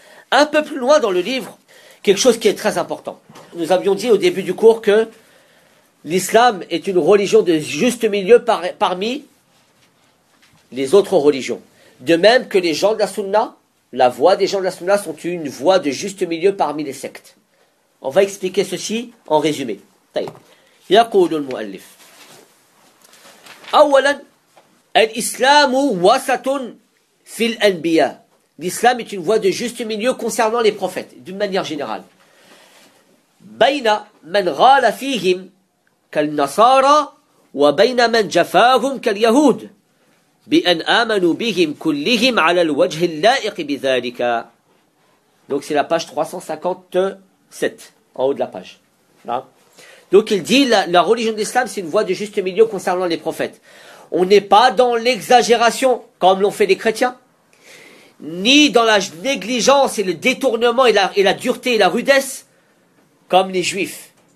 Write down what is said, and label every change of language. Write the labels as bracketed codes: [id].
[fr] Un peu plus loin dans le livre, quelque chose qui est très important. Nous avions dit au début du cours que l'islam est une religion de juste milieu parmi les autres religions. De même que les gens de la sunna, la voie des gens de la sunna sont une voie de juste milieu parmi les sectes. On va expliquer ceci en résumé. [ar] يقول المؤلف أولا الإسلام وسط في الأنبياء. [fr] L'islam est une voie de juste milieu concernant les prophètes, d'une manière générale. [ar] بين من غال فيهم كالنصارى وبين من جفاهم كاليهود بأن آمنوا بهم كلهم على الوجه اللائق بذلك. [fr] Donc c'est la page 357 en haut de la page. Là. Donc il dit la religion de l'islam c'est une voie de juste milieu concernant les prophètes. On n'est pas dans l'exagération comme l'ont fait les chrétiens, ni dans la négligence et le détournement et la dureté et la rudesse comme les juifs.